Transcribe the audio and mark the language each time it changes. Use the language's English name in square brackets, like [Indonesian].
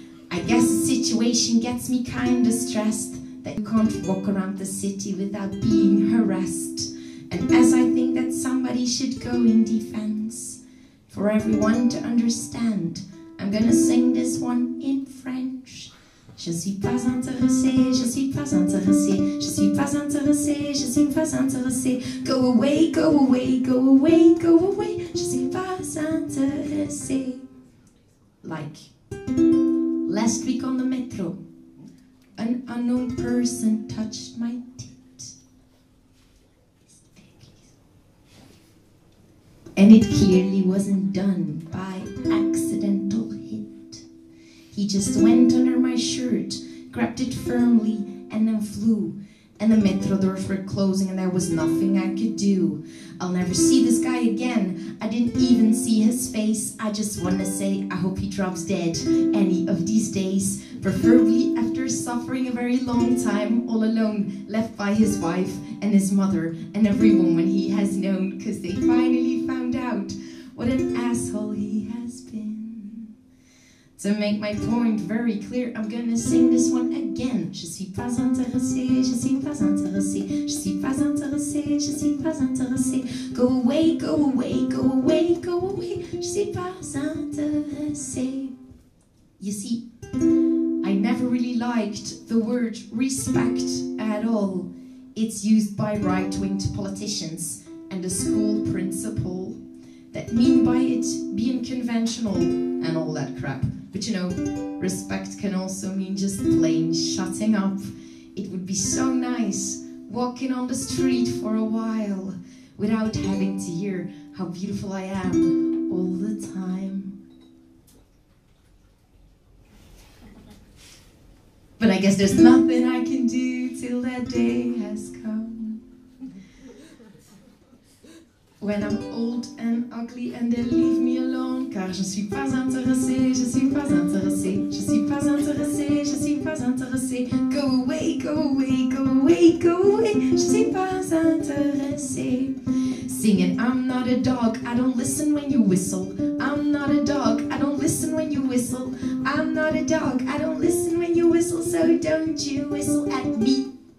[English] I guess the situation gets me kinda stressed that you can't walk around the city without being harassed. And as I think that somebody should go in defense, for everyone to understand, I'm gonna sing this one in French. [French] Je suis pas intéressé, je suis pas intéressé, je suis pas intéressé, je suis pas intéressé. [English] Go away, go away, go away, go away. [French] Je suis pas intéressé. [English] Like last week on the metro, an unknown person touched my tit. And it clearly wasn't done by accidental hit. He just went under my shirt, grabbed it firmly, and then flew. And the metro doors were closing and there was nothing I could do. I'll never see this guy again. I didn't even see his face. I just want to say I hope he drops dead any of these days. Preferably after suffering a very long time all alone, left by his wife and his mother and every woman he has known, because they finally found out what an asshole he has been. To make my point very clear, I'm gonna sing this one again. [French] Je suis pas intéressé, je suis pas intéressé, je suis pas intéressé, je suis pas intéressé. [English] Go away, go away, go away, go away. [French] Je suis pas intéressé. [English] You see, I never really liked the word respect at all. It's used by right-wing politicians and the school principal that mean by it being conventional and all that crap. But you know, respect can also mean just plain shutting up. It would be so nice walking on the street for a while without having to hear how beautiful I am all the time. But I guess there's nothing I can do till that day has come. When I'm old and ugly and they leave me alone, [French] car je suis pas intéressé, je suis pas intéressé, je suis pas intéressé, je suis pas intéressé. [English] Go away, go away, go away, go away, [French] je suis pas intéressé. [English] Singing, I'm not a dog, I don't listen when you whistle. I'm not a dog, I don't listen when you whistle. I'm not a dog, I don't listen when you whistle, so don't you whistle at me.